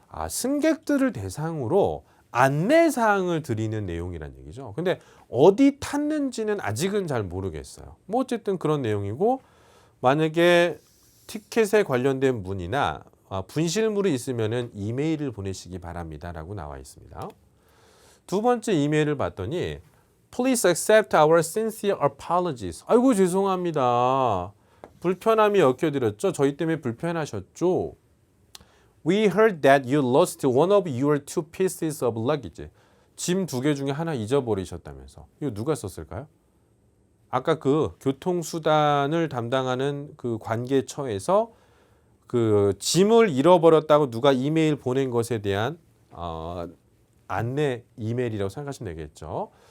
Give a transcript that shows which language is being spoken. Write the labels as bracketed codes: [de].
[ko] 승객들을 대상으로 안내사항을 드리는 내용이란 얘기죠. 근데 어디 탔는지는 아직은 잘 모르겠어요. 뭐 어쨌든 그런 내용이고, 만약에 티켓에 관련된 문의나 분실물이 있으면은 이메일을 보내시기 바랍니다 라고 나와 있습니다. 두 번째 이메일을 봤더니 [en] Please accept our sincere apologies. [ko] 아이고 죄송합니다. 불편함이 얽혀드렸죠. 저희 때문에 불편하셨죠. [en] We heard that you lost one of your two pieces of luggage. [ko] 짐 두 개 중에 하나 잊어버리셨다면서. 이거 누가 썼을까요? 아까 그 교통수단을 담당하는 그 관계처에서 그 짐을 잃어버렸다고 누가 이메일 보낸 것에 대한 안내 이메일이라고 생각하시면 되겠죠.